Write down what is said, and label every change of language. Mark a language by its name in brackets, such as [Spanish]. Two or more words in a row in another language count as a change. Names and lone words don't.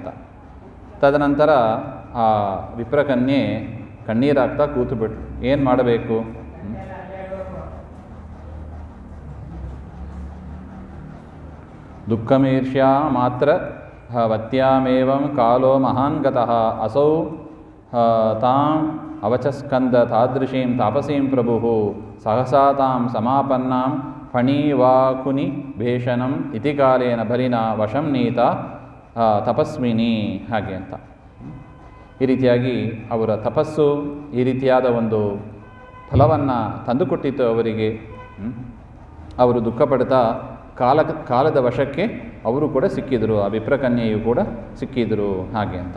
[Kannada] ತದನಂತರ ಆ ವಿಪ್ರಕನ್ಯೆ ಕಣ್ಣೀರಾಗ್ತಾ ಕೂತುಬಿಟ್ರು. ಏನು ಮಾಡಬೇಕು? [Sanskrit] ದುಃಖಮೀರ್ಷ್ಯಾ ಮಾತ್ರ ವತ್ಯಾಮೇವಂ ಕಾಲೋ ಮಹಾನ್ ಗತಃ ಅಸೌ ತಾಂ ಅವಚಸ್ಕಂದ ತಾದೃಶೀಂ ತಾಪಸೀಂ ಪ್ರಭು ಸಹಸಾ ತಾಂ ಸಮಾಪನ್ನಾಂ ಫಣೀವಾಕುನಿ ಭೇಷಣಂ ಇತಿ ಕಾಲೇನ ಬಲಿನ ವಶಂ ನೀತ ತಪಸ್ವಿನಿ [Kannada] ಹಾಗೆ ಅಂತ. ಈ ರೀತಿಯಾಗಿ ಅವರ ತಪಸ್ಸು ಈ ರೀತಿಯಾದ ಒಂದು ಫಲವನ್ನು ತಂದುಕೊಟ್ಟಿತ್ತು ಅವರಿಗೆ. ಅವರು ದುಃಖಪಡ್ತಾ ಕಾಲದ ವಶಕ್ಕೆ ಅವರು ಕೂಡ ಸಿಕ್ಕಿದರು, ಆ ವಿಪ್ರಕನ್ಯೆಯು ಕೂಡ ಸಿಕ್ಕಿದರು ಹಾಗೆ ಅಂತ.